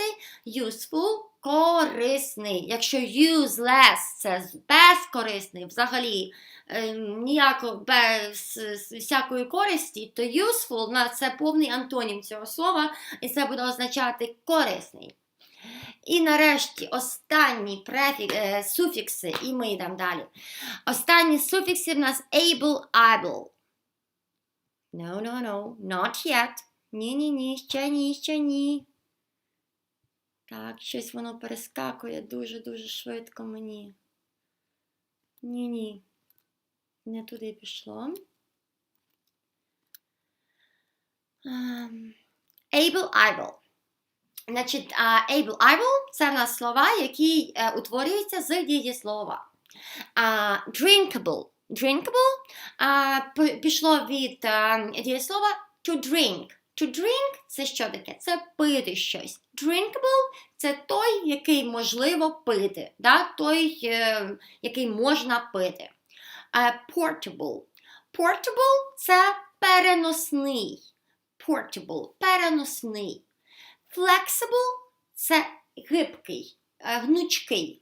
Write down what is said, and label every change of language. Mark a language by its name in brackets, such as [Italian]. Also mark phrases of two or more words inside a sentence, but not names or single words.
[Ukrainian] Useful – корисний. Якщо useless – це безкорисний, взагалі ніяко без всякої користі, то useful – це повний антонім цього слова, і це буде означати корисний. І нарешті останні суфікси, і ми йдемо далі. Останні суфікси в нас [English] able, able. No, not yet. [Ukrainian] Ні, ще ні. Так, щось воно перескакує дуже швидко мені. Ні. Не туди пішло. [English] Able, able. [Ukrainian] Значить, able – це в нас слова, які утворюються з дієслова. Drinkable. Drinkable пішло від дієслова [English] to drink. To drink – [Ukrainian] це що таке? Це пити щось. Drinkable – це той, який можливо пити. Да? Той, який можна пити. Portable. Portable – це переносний. Portable – переносний. Flexible – це гибкий, гнучкий.